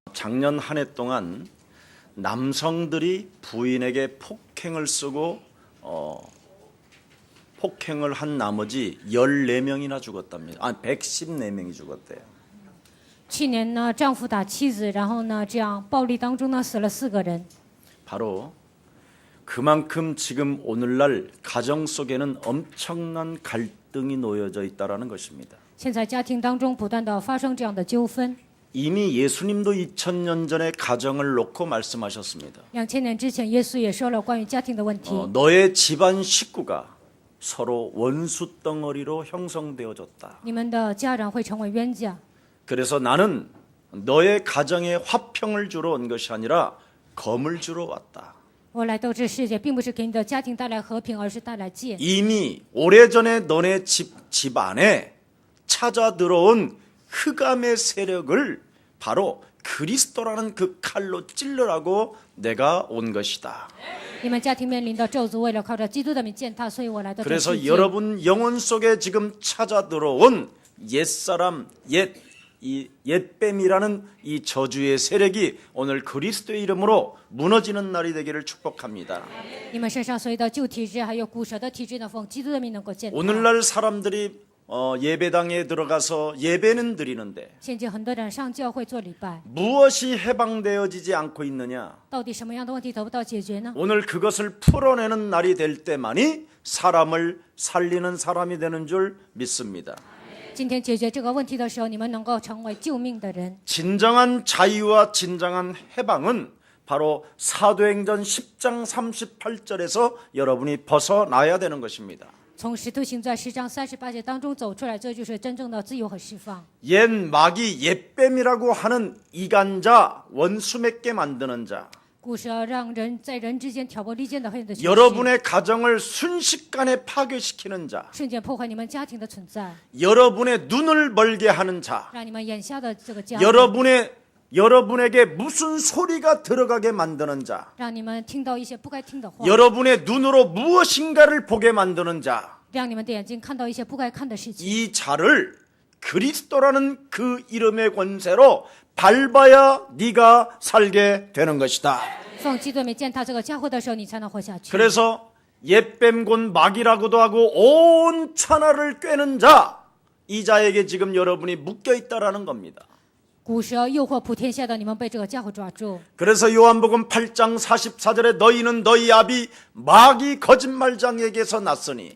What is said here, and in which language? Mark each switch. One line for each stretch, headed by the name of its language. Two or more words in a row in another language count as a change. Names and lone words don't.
Korean: 작년 한 해 동안 남성들이 부인에게 폭행을 쓰고 폭행을 한 나머지 14명이나 죽었답니다. 114명이 죽었대요.
Chinese: 去年呢，丈夫打妻子，然后呢，这样暴力当中呢，死了4个人。
Korean: 바로 그만큼 지금 오늘날 가정 속에는 엄청난 갈등이 놓여져 있다라는 것입니다.
Chinese: 现在家庭当中不断的发生这样的纠纷。
Korean: 이미 예수님도 2000년 전에 가정을 놓고 말씀하셨습니다.
Chinese: 2000 年之前，耶稣也说了关于家庭的问题。
Korean: 너의 집안 식구가 서로 원수 덩어리로 형성되어졌다.
Chinese: 你们的家人会成为冤家。
Korean: 그래서 나는 너의 가정에 화평을 주러 온 것이 아니라 검을 주러 왔다.
Chinese: 我来到这世界，并不是给你的家庭带来和平，而是带来剑。
Korean: 이미 오래전에 너네 집 안에 찾아 들어온 흑암의 세력을 바로 그리스도라는 그 칼로 찔러라고 내가 온 것이다.
Chinese: 你们家庭面临的咒诅，为了靠着基督的名践踏，所以我来到这世
Korean: 그래서
Chinese: 界。
Korean: 여러분 영혼 속에 지금 찾아 들어온 옛사람, 옛뱀이라는 이 저주의 세력이 오늘 그리스도의 이름으로 무너지는 날이 되기를 축복합니다.
Chinese: 你们身上所有的旧体质，还有骨折的体质呢，奉基督的名能够践踏。
Korean: 오늘날 사람들이 예배당에 들어가서 예배는 드리는데
Chinese: 现今很多人上教会做礼拜，
Korean: 무엇이 해방되어지지 않고 있느냐?
Chinese: 到底什么样的问题得不到解决呢？
Korean: 오늘 그것을 풀어내는 날이 될 때만이 사람을 살리는 사람이 되는 줄 믿습니다.
Chinese: 今天解决这个问题的时候，你们能够成为救命的人。
Korean: 진정한 자유와 진정한 해방은 바로 사도행전 10장 38절에서 여러분이 벗어나야 되는 것입니다.
Chinese: 从使徒行传10章38节当中走出来，这就是真正的自由和释放。
Korean: 옛 마귀 옛뱀이라고 하는 이간자 원수 맺게 만드는 자
Chinese: 古蛇让人在人之间挑拨离间的黑的权势，
Korean: 여러분의 가정을 순식간에 파괴시키는 자
Chinese: 瞬间破坏你们家庭的存在，
Korean: 여러분의 눈을 멀게 하는 자
Chinese: 让你们眼下的这个家，
Korean: 여러분에게 무슨 소리가 들어가게 만드는 자
Chinese: 让你们听到一些不该听的话，
Korean: 여러분의 눈으로 무엇인가를 보게 만드는 자
Chinese: 让你们的眼睛看到一些不该看的事情。
Korean: 이 자를 그리스도라는 그 이름의 권세로 밟아야 네가 살게 되는 것이다.
Chinese: 奉基督名践踏这个家伙的时候，你才能活下去。
Korean: 그래서 옛뱀 곧 마귀라고도 하고 온 천하를 꿰는 자, 이 자에게 지금 여러분이 묶여 있다라는 겁니다.
Chinese: 古蛇诱惑普天下的你们被这个家伙抓住。
Korean: 그래서 요한복음 8장 44절에 너희는 너희 아비 마귀 거짓말장에게서 났으니